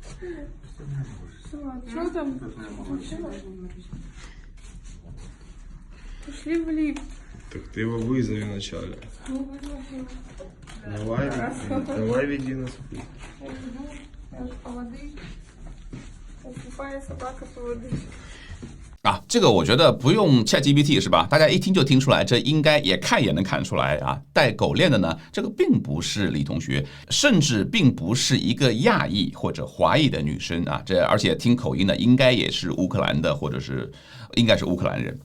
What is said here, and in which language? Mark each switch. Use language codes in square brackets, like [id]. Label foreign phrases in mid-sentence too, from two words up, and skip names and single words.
[ru] Что там случилось? Пошли в лифт. Так ты его вызови вначале. Давай веди нас в лифт. Я же по воды. Слепая собака по воды. [zh] 这个我觉得不用 ChatGPT 是吧？大家一听就听出来，这应该也看也能看出来带狗链的呢，这个并不是李同学，甚至并不是一个亚裔或者华裔的女生而且听口音呢，应该也是乌克兰的，或者是应该是乌克兰人。